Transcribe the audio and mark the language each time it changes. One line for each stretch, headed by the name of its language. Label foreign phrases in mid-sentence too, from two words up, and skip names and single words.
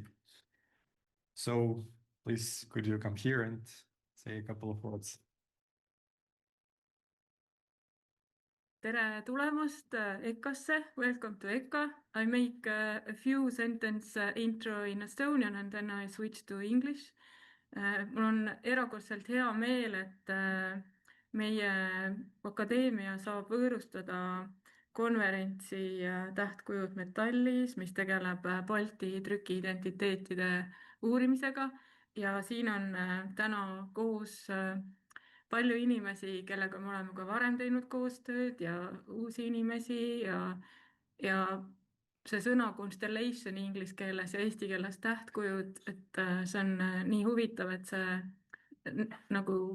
English: So please, could you come here and say a couple of words?
Estonian: Tere tulemast EKA-sse.
English: Welcome to EKA. I make a few sentence intro in Estonian and then I switch to English.
Estonian: Mul on erakordselt hea meel, et meie akadeemia saab võõrustada konverentsi Tähtkujud metallis, mis tegeleb Balti trükiidentiteetide uurimisega. Ja siin on täna koos palju inimesi, kellega me oleme ka varem teinud koostööd ja uusi inimesi ja see sõna Constellation inglise keeles ja eesti keeles tähtkujud, et see on nii huvitav, et see nagu